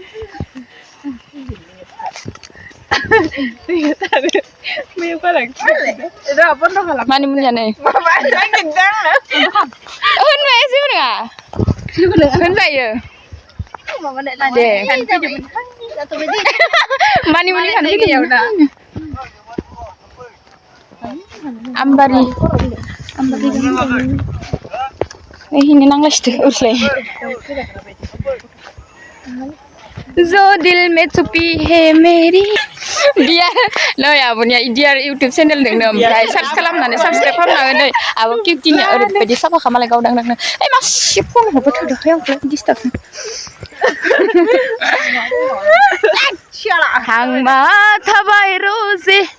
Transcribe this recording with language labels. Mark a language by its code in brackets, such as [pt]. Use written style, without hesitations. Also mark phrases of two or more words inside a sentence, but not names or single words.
[brx] मानिमुनियानो होनबाय जेबो नङा होनजायो दे मानिमुनि खानो फैदोंमोन ना आमबारि हिनो नांलायसिदो उरस्लाय [hi] जो दिल में छुपी है मेरी [brx] दियार नै आब'निया दियार [en] YouTube channel [brx] दंनो ओमफ्राय सार्च खालामनानै साबस्क्राइब खालामनांगोन नै आब' किउटिनिया ओरैबायदि साफा खालामलाय गावदांनो ओइ मासे फन हरबाय थादोहाय आंखौ डिस्टार्ब थांबा थाबाय रजे